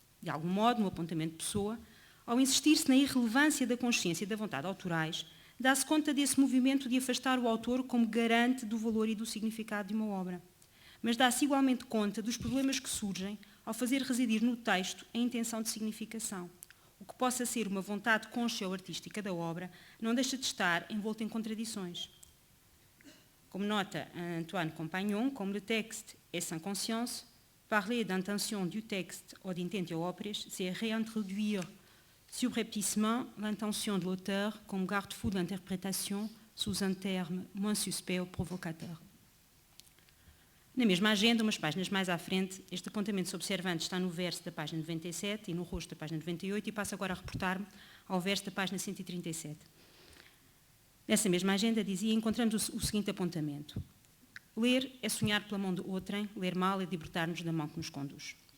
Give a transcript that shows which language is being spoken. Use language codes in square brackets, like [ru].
[pt] De algum modo, no apontamento de Pessoa, ao insistir-se na irrelevância da consciência e da vontade autorais, dá-se conta desse movimento de afastar o autor como garante do valor e do significado de uma obra. Mas dá-se igualmente conta dos problemas que surgem ao fazer residir no texto a intenção de significação. O que possa ser uma vontade conscioartística da obra não deixa de estar envolto em contradições. [fr] Comme nota Antoine Compagnon, comme le texte est sans conscience, parler d'intention du texte ou d'intentio opris, c'est réintroduire subrepticement l'intention de l'auteur comme garde-fou de l'interprétation sous un terme moins suspect ou provocateur. [pt] Na mesma agenda, umas páginas mais à frente, este apontamento sobre Cervantes está no verso da página 97 e no rosto da página 98 e passo agora a reportar-me ao verso da página 137. Nessa mesma agenda, dizia, encontramos o seguinte apontamento. Ler é sonhar pela mão de outrem, ler mal é libertar-nos da mão que nos conduz.